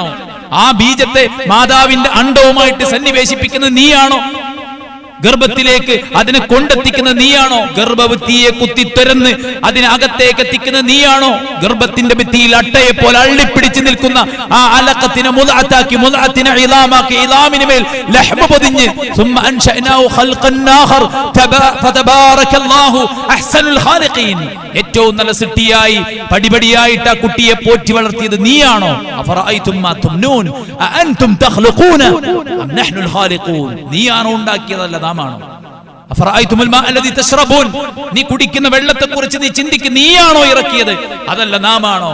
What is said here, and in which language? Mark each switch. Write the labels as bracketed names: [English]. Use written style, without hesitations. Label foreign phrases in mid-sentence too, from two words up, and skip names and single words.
[Malayalam] ആ ബീജത്തെ മാതാവിന്റെ അണ്ഡവുമായിട്ട് സന്നിവേശിപ്പിക്കുന്നത് നീയാണോ? ഗർഭത്തിലേക്ക് അതിനെ കൊണ്ടെത്തിക്കുന്നത് നീയാണോ? ഗർഭവതിയെ കുത്തി തുരന്ന് അതിനകത്തേക്ക് എത്തിക്കുന്നത് നീയാണോ? ഗർഭത്തിന്റെ ഭിത്തിയിൽ അട്ടയെ പോലെ അള്ളിപ്പിടിച്ച് നിൽക്കുന്ന ആ അലഖത്തിനെ മുദ്അത്താക്കി, മുദ്അത്തിനെ ഇളാമാക്കി, ഇളാമിന് മേൽ ലഹ്മ പൊതിഞ്ഞ് [Arabic] ثم انشأناه خلقا آخر فتبارك الله احسن الخالقين, [Malayalam] ഏറ്റവും നല്ല സൃഷ്ടിയായി പടിപടിയായിട്ട് ആ കുട്ടിയെ പോറ്റി വളർത്തിയത് നീയാണോ? [Arabic] أفرأيتم ما تمنون أأنتم تخلقونه أم نحن الخالقون, [Malayalam] നീയാണോ ഉണ്ടാക്കിയതല്ല നാമാണോ? [Arabic] أفرأيتم الماء الذي تشربون, [Malayalam] നീ കുടിക്കുന്ന വെള്ളത്തെ കുറിച്ച് നീ ചിന്തിക്ക്, നീയാണോ ഇറക്കിയത് അതല്ല നാമാണോ?